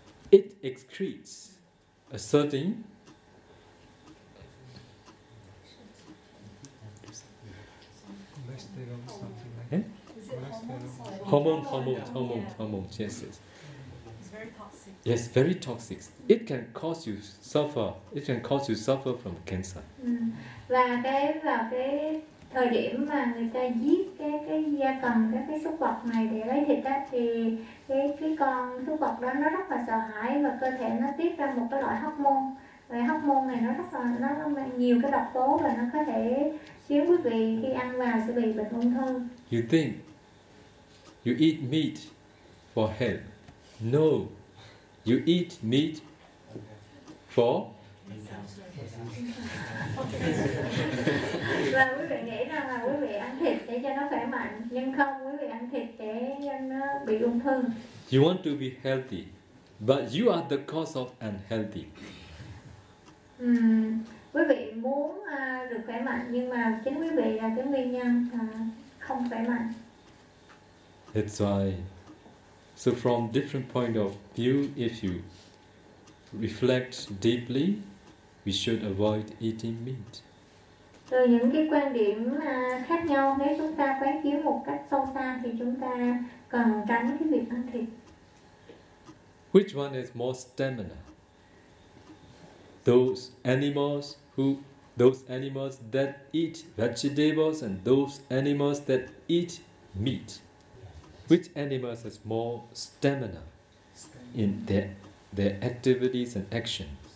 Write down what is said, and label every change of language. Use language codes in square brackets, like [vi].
[en] It excretes a certain hormone, yes, yes. It's very toxic. Yes, very toxic. It can cause you suffer. It can cause you suffer from cancer. [vi] Và cái vào cái thời điểm mà người ta giết cái gia cầm, cái súc vật này để lấy thịt á, thì cái con súc vật đó nó rất là sợ hãi và cơ thể nó tiết ra một cái loại hormone. Và hormone này nó mang nhiều cái độc tố và nó có thể khiến quý vị khi ăn vào sẽ bị bệnh ung thư. [en] You think you eat meat for health? No, you eat meat for. [vi] Và quý vị nghĩ rằng là quý vị ăn thịt để cho nó khỏe mạnh, nhưng không, quý vị ăn thịt để cho nó bị ung thư. [en] You want to be healthy, but you are the cause of unhealthy. [vi] Quý vị muốn được khỏe mạnh, nhưng mà chính quý vị là cái nguyên nhân không khỏe mạnh. [en] That's why. So from different point of view, if you reflect deeply, we should avoid eating meat. [vi] Từ những cái quan điểm khác nhau, nếu chúng ta quán chiếu một cách sâu xa thì chúng ta cần tránh cái việc ăn thịt. [en] Which one has more stamina? Those animals who those animals that eat vegetables and those animals that eat meat. Which animals has more stamina in their activities and actions?